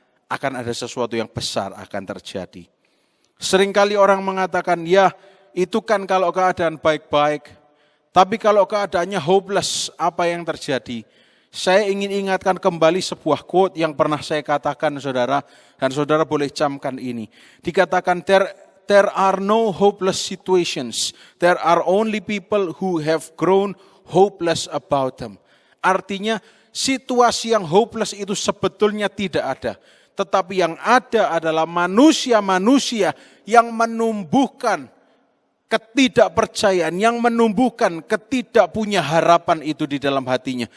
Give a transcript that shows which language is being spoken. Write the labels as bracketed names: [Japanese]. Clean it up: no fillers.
[Indonesian] Akan ada sesuatu yang besar akan terjadi. Seringkali orang mengatakan, ya itu kan kalau keadaan baik-baik. Tapi kalau keadaannya hopeless, apa yang terjadi? Saya ingin ingatkan kembali sebuah quote yang pernah saya katakan, saudara. Dan saudara boleh camkan ini. Dikatakan, [English] There are no hopeless situations. There are only people who have grown hopeless about them. [Indonesian] Artinya situasi yang hopeless itu sebetulnya tidak ada. Tetapi yang ada adalah manusia-manusia yang menumbuhkan ketidakpercayaan, yang menumbuhkan ketidakpunya harapan itu di dalam hatinya.